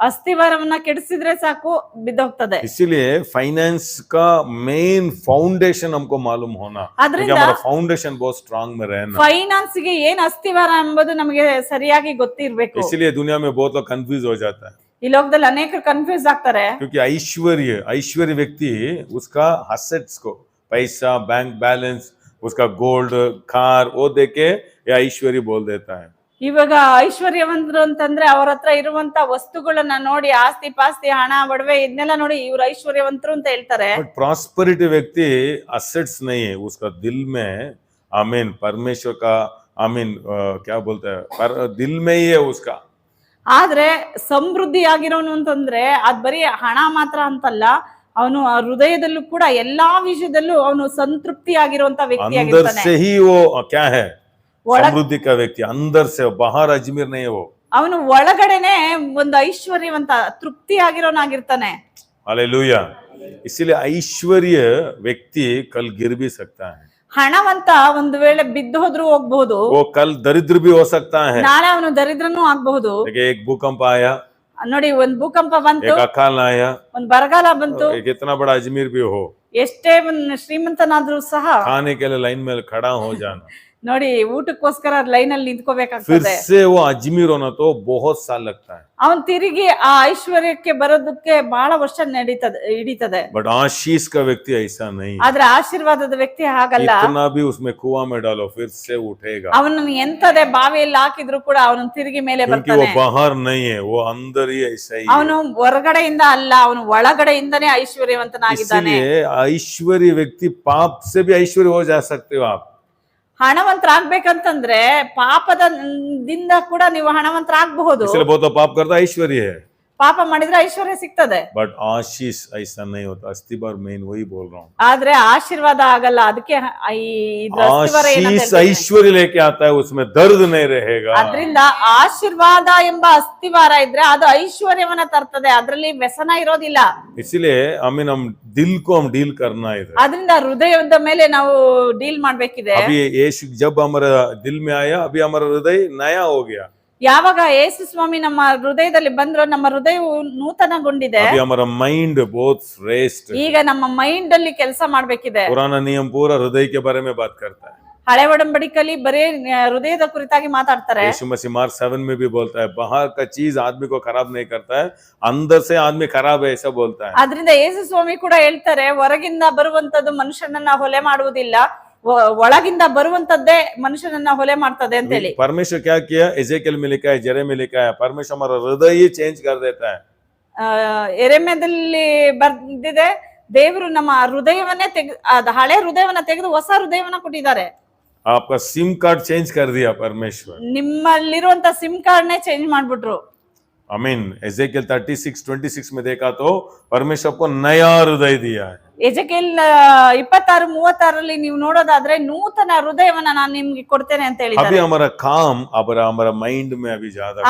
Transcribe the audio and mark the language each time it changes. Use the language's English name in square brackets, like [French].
[Kannada] ಅಸ್ಥಿವಾರವನ್ನ ಕೆಡಿಸಿದ್ರೆ ಸಾಕು, ಬಿದ್ದೋಗ್ತದೆ. [Hindi] इसीलिए फाइनेंस का मेन फाउंडेशन हमको मालूम होना, क्योंकि [Kannada] ಆದ್ರಿಂದ [Hindi] हमारा फाउंडेशन बहुत स्ट्रांग में रहना। [Kannada] ಫೈನಾನ್ಸ್ ಗೆ ಏನ್ ಅಸ್ಥಿವಾರ ಎಂಬುದು ನಮಗೆ ಸರಿಯಾಗಿ ಗೊತ್ತಿರ್ಬೇಕು. [Hindi] इसलिए दुनिया में बहुत लोग कंफ्यूज हो जाता है, [Kannada] ಈ ಲೋಕದಲ್ಲಿ ಅನೇಕರು ಕನ್ಫ್ಯೂಸ್ ಆಗ್ತಾರೆ. [Hindi] क्योंकि ऐश्वर्य व्यक्ति उसका असेट्स को, पैसा, बैंक बैलेंस, उसका गोल्ड, कार, वो देके ये ऐश्वर्य बोल देता है। [Kannada] ಇವಾಗ ಐಶ್ವರ್ಯವಂತರು ಅಂತಂದ್ರೆ ಅವ್ರ ಹತ್ರ ಇರುವಂತ ವಸ್ತುಗಳನ್ನ ನೋಡಿ, ಆಸ್ತಿ ಪಾಸ್ತಿ, ಹಣ, ಒಡವೆ ಇದನ್ನೆಲ್ಲ ನೋಡಿ ಇವ್ರು ಐಶ್ವರ್ಯವಂತರು ಅಂತ ಹೇಳ್ತಾರೆ. [Hindi] बट प्रॉस्पेरिटी व्यक्ति असेट्स नहीं है, उसका दिल में आमीन परमेश्वर का आमीन क्या बोलते हैं, दिल में ही है उसका। [Kannada] ಆದ್ರೆ ಸಮೃದ್ಧಿ ಆಗಿರೋನು ಅಂತಂದ್ರೆ ಅದ್ ಬರೀ ಹಣ ಮಾತ್ರ ಅಂತಲ್ಲ, ಅವನು ಹೃದಯದಲ್ಲೂ ಕೂಡ ಎಲ್ಲಾ ವಿಷಯದಲ್ಲೂ ಅವನು ಸಂತೃಪ್ತಿ ಆಗಿರುವಂತ ವ್ಯಕ್ತಿ [Hindi] अंदर [Kannada] ಆಗಿರ್ತಾನೆ. [Hindi] से ही वो क्या है, समृद्धि का व्यक्ति, अंदर से, बाहर अजमेर नहीं है वो। [Kannada] ಅವನು ಒಳಗಡೆನೆ ಒಂದು ಐಶ್ವರ್ಯವಂತ ತೃಪ್ತಿ ಆಗಿರೋನಾಗಿರ್ತಾನೆ. [Hindi] हालेलुया। इसीलिए ऐश्वर्य व्यक्ति कल गिर भी सकता है, [Kannada] ಹಣವಂತ ಒಂದು ವೇಳೆ ಬಿದ್ದು ಹೋದ್ರೂ ಹೋಗ್ಬಹುದು, [Hindi] वो कल दरिद्र भी हो सकता है। [Kannada] ನಾಳೆ ಅವನು ದರಿದ್ರನೂ ಆಗ್ಬಹುದು. [Hindi] देखिए एक भूकंप आया, [Kannada] ನೋಡಿ, ಒಂದ್ ಭೂಕಂಪ ಬಂತು, [Hindi] एक अकाल आया, [Kannada] ಒಂದ್ ಬರಗಾಲ ಬಂತು. [Hindi] एक इतना बड़ा अजमेर भी हो, [Kannada] ಎಷ್ಟೇ ಶ್ರೀಮಂತನಾದ್ರೂ ಸಹ [Hindi] खाने के लिए लाइन में खड़ा हो जाना, [Kannada] ನೋಡಿ ಊಟಕ್ಕೋಸ್ಕರ ಲೈನ್ ಅಲ್ಲಿ [Hindi] फिर [Kannada] ನಿಂತ್ಕೋಬೇಕಾಗ್ತದೆ. [Hindi] से वो अजमेर होना तो बहुत साल लगता है। [Kannada] ಅವನ್ ತಿರುಗಿ ಆ ಐಶ್ವರ್ಯಕ್ಕೆ ಬರೋದಕ್ಕೆ ಬಹಳ ವರ್ಷ ಹಿಡಿತದೆ. [Hindi] बट आशीष का व्यक्ति ऐसा नहीं, [Kannada] ಆದ್ರೆ ಆಶೀರ್ವಾದದ ವ್ಯಕ್ತಿ ಹಾಗಲ್ಲ. [Hindi] इतना भी उसमें कुआं में डालो फिर से उठेगा, [Kannada] ಅವನನ್ನು ಎಂತದೇ ಬಾವಿಯಲ್ಲಿ ಹಾಕಿದ್ರು ಕೂಡ ಅವನು ತಿರುಗಿ ಮೇಲೆ [Hindi] क्योंकि वो [Kannada] ಬರ್ತಾನೆ. [Hindi] बाहर नहीं है, वो अंदर ही ऐसा ही है। [Kannada] ಅವನು ಹೊರಗಡೆಯಿಂದ ಅಲ್ಲ, ಅವನು ಒಳಗಡೆಯಿಂದನೇ ಐಶ್ವರ್ಯವಂತನಾಗಿದ್ದಾನೆ. [Hindi] इसलिए ऐश्वर्य व्यक्ति, पाप से भी ऐश्वर्य हो जा सकते हो आप। [Kannada] ಹಣವಂತರಾಗ್ಬೇಕಂತಂದ್ರೆ ಪಾಪದಿಂದ ಕೂಡ ನೀವು ಹಣವಂತರಾಗಬಹುದು. [Hindi] इसलिए बहुत लोग पाप करता ऐश्वर्य है, [Kannada] ಪಾಪ ಮಾಡಿದ್ರೆ ಐಶ್ವರ್ಯ ಸಿಗ್ತದೆ, [Hindi] बट आशीष ऐसा नहीं होता. अस्तिबार मेन वही बोल रहा हूँ. [Kannada] ಆದ್ರೆ ಆಶೀರ್ವಾದ ಆಗಲ್ಲ. ಅದಕ್ಕೆ ಇದ್ರ ಅಸ್ತಿವಾರ ಏನಂತ [Hindi] आशीष [Kannada] ಹೇಳ್ತೀನಿ. [Hindi] ऐश्वर्य लेके आता है, उसमें दर्द नहीं रहेगा. [Kannada] ಅದ್ರಿಂದ ಆಶೀರ್ವಾದ ಎಂಬ ಅಸ್ತಿವಾರ ಇದ್ರೆ ಅದು ಐಶ್ವರ್ಯವನ್ನ ತರ್ತದೆ, ಅದ್ರಲ್ಲಿ ವ್ಯಸನ ಇರೋದಿಲ್ಲ. [Hindi] इसलिए हम दिल को हम डील करना है. [Kannada] ಅದ್ರಿಂದ ಹೃದಯದ ಮೇಲೆ ನಾವು ಡೀಲ್ ಮಾಡ್ಬೇಕಿದೆ. [Hindi] अभी यीशु जब हमारा दिल में आया, अभी हमारा हृदय नया हो गया. [Kannada] ಯಾವಾಗ ಯೇಸು ಸ್ವಾಮಿ ನಮ್ಮ ಹೃದಯದಲ್ಲಿ ಬಂದ್ರು, ನಮ್ಮ ಹೃದಯವು ನೂತನಗೊಂಡಿದೆ. [Hindi] अभी हमारा माइंड बहुत रेस्ट. [Kannada] ಈಗ ನಮ್ಮ ಮೈಂಡ್ ಅಲ್ಲಿ ಕೆಲಸ ಮಾಡ್ಬೇಕಿದೆ. [Hindi] पुराना नियम पूरा हृदय के बारे में बात करता है. [Kannada] ಹಳೆ ಒಡಂಬಡಿಕೆಯಲ್ಲಿ ಬರೀ ಹೃದಯದ ಕುರಿತಾಗಿ ಮಾತಾಡ್ತಾರೆ. [Hindi] यीशु मसीह मार्क 7 में भी बोलता है, बाहर का चीज आदमी को खराब नहीं करता है, अंदर से आदमी खराब है, ऐसा बोलता है. [Kannada] ಆದ್ರಿಂದ ಯೇಸು ಸ್ವಾಮಿ ಕೂಡ ಹೇಳ್ತಾರೆ, ಹೊರಗಿಂದ ಬರುವಂತದ್ದು ಮನುಷ್ಯನನ್ನ ಹೊಲೆ ಮಾಡುವುದಿಲ್ಲ, ಒಳಗಿಂದ ಬರುವಂತದ್ದೇ ಮನುಷ್ಯನನ್ನ ಹೊಲೆ ಮಾಡ್ತದೆ ಅಂತ ಹೇಳಿ. [Hindi] परमेश्वर क्या किया, एजेकियल में लिखा है, जेरे में लिखा है, परमेश्वर हमारा हृदय ही चेंज कर देता है. [Kannada] ಎರೆಮ್ಯದಲ್ಲಿ ಬರ್ದಿದೆ, ದೇವರು ನಮ್ಮ ಹೃದಯವನ್ನೇ ಹಳೆ ಹೃದಯವನ್ನ ತೆಗೆದು ಹೊಸ ಹೃದಯವನ್ನ ಕೊಟ್ಟಿದ್ದಾರೆ. [Hindi] आपका सिम कार्ड चेंज कर दिया परमेश्वर. [Kannada] ನಿಮ್ಮಲ್ಲಿರುವಂತ ಸಿಮ್ ಕಾರ್ಡ್ ನೇ ಚೇಂಜ್ ಮಾಡ್ಬಿಟ್ರು. [Hindi] आमीन. एजेकियल 36:26 में देखा तो परमेश्वर को नया हृदय दिया है. [Kannada] ಎಜೆಕಿಯಲ್ 26:36 ನೀವು ನೋಡೋದಾದ್ರೆ ನೂತನ ಹೃದಯವನ್ನ ನಾನು ನಿಮ್ಗೆ ಕೊಡ್ತೇನೆ ಅಂತ ಹೇಳಿದ್ದಾರೆ. [Hindi] अभी हमारा काम हमारा माइंड में अभी ज्यादा,